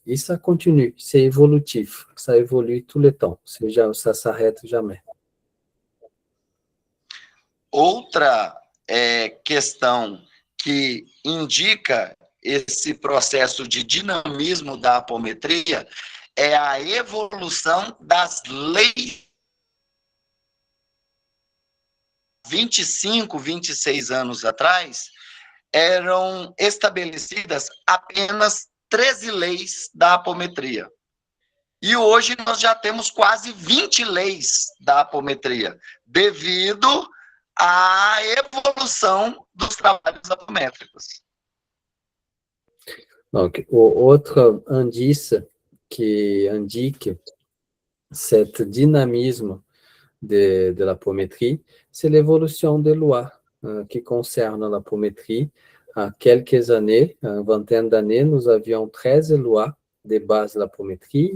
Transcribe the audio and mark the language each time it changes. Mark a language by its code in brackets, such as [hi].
[fr] Et ça continue, c'est évolutif, ça évolue tout le temps, ça s'arrête jamais. [pt] Outra questão que indica esse processo de dinamismo da apometria é a evolução das leis. 25, 26 anos atrás, eram estabelecidas apenas 13 leis da apometria. E hoje nós já temos quase 20 leis da apometria, devido à evolução dos trabalhos apométricos. [fr] Donc, autre indice qui indique cet dynamisme de l'apométrie, c'est l'évolution des lois qui concernent l'apométrie. À quelques années, une vingtaine d'années, nous avions 13 lois de base de l'apométrie.